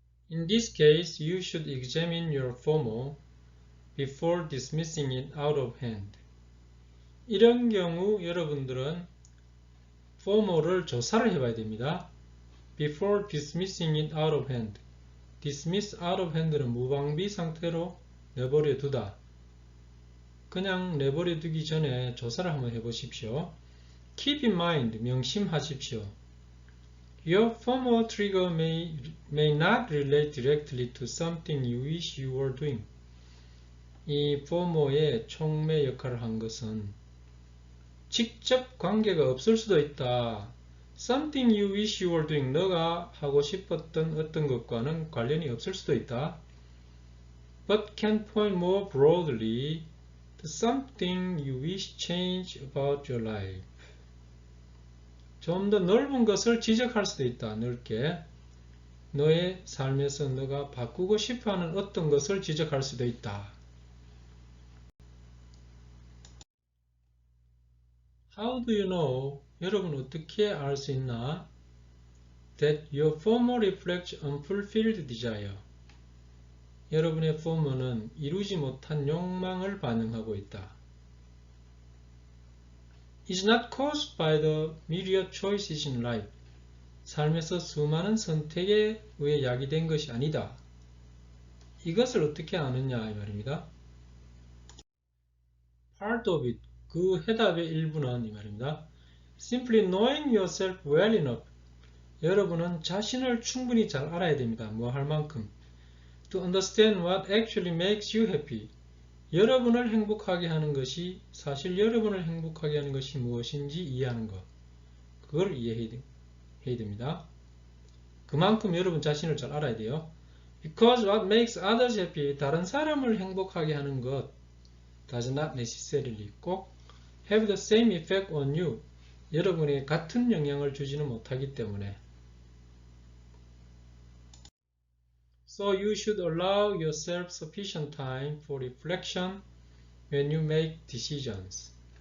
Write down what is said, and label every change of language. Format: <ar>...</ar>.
<en>In this case, you should examine your FOMO before dismissing it out of hand.</en> <ko>이런 경우 여러분들은 FOMO를 조사를 해봐야 됩니다.</ko> <en>Before dismissing it out of hand. dismiss out of hand</en> <ko>는 무방비 상태로 내버려 두다. 그냥 내버려 두기 전에 조사를 한번 해보십시오.</ko> <en>Keep in mind,</en> <ko>명심하십시오.</ko> <en>Your FOMO trigger may not relate directly to something you wish you were doing.</en> <ko>이 FOMO의 촉매 역할을 한 것은 직접 관계가 없을 수도 있다.</ko> <en>Something you wish you were doing,</en> <ko>너가 하고 싶었던 어떤 것과는 관련이 없을 수도 있다.</ko> <en>But can point more broadly to something you wish change about your life.</en> <ko>좀 더 넓은 것을 지적할 수도 있다. 넓게. 너의 삶에서 너가 바꾸고 싶어하는 어떤 것을 지적할 수도 있다.</ko> <en>How do you know?</en> <ko>여러분 어떻게 알 수 있나?</ko> <en>That your FOMO reflects unfulfilled desire.</en> <ko>여러분의 FOMO는 이루지 못한 욕망을 반영하고 있다.</ko> <en>Is not caused by the myriad choices in life.</en> <ko>삶에서 수많은 선택에 의해 야기된 것이 아니다. 이것을 어떻게 아느냐 이 말입니다.</ko> <en>Part of it,</en> <ko>그 해답의 일부는 이 말입니다.</ko> <en>Simply knowing yourself well enough.</en> <ko>여러분은 자신을 충분히 잘 알아야 됩니다. 뭐 할 만큼.</ko> <en>To understand what actually makes you happy.</en> <ko>여러분을 행복하게 하는 것이 사실 여러분을 행복하게 하는 것이 무엇인지 이해하는 것. 그걸 이해해야 됩니다. 그만큼 여러분 자신을 잘 알아야 돼요.</ko> <en>Because what makes others happy,</en> <ko>다른 사람을 행복하게 하는 것</ko> <en>does not necessarily</en> <ko>꼭</ko> <en>have the same effect on you.</en> <ko>여러분에게 같은 영향을 주지는 못하기 때문에.</ko> <en>So you should allow yourself sufficient time for reflection when you make decisions.</en>